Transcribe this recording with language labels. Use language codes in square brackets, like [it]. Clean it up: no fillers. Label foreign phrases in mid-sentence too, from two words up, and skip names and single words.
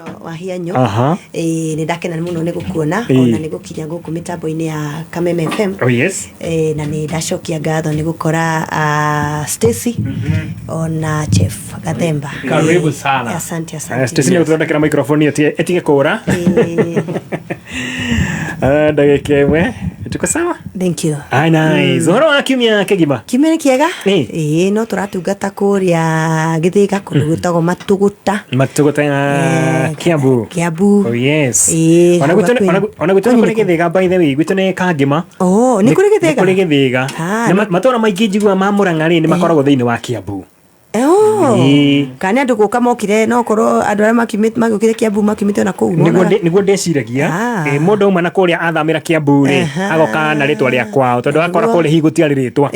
[ki] muno wa hianyo ni ndakena muno ni gukuona ona ni gukinya guku mitambo-ini ya Kameme FM na ni ndacokia ngatho ni gukora Stacy ona Chef Gathemba. [sw] Karibu sana. Asante. [ki] Stacy ni ututhondekera microphone etige kura ndagika imwe [sw] tuko sawa. [en] Thank you. Nice. [ki] Horo wa kiumia kigima kiumia kiega no turatungata kuria Githiga kundu gutagwo Matuguta [en] ya Kiambu. Oh yes. [ki] Ona gutona kuri Githiga [en] by the way [ki] gwitone Kangima. Ni kuri Githiga. Kuri Githiga. Matora maingĩ njigua ma Murang'a ni makoragwo thiini wa Kiambu. Kana andu guka mokire no korwo andu aria magukire Kiambu makimite na kuu niguo ndeciragia mundu umwe na kuria athamira Kiambu ri agoka na ritwa ria kwao tondu akora kuri hi gutiari ritwa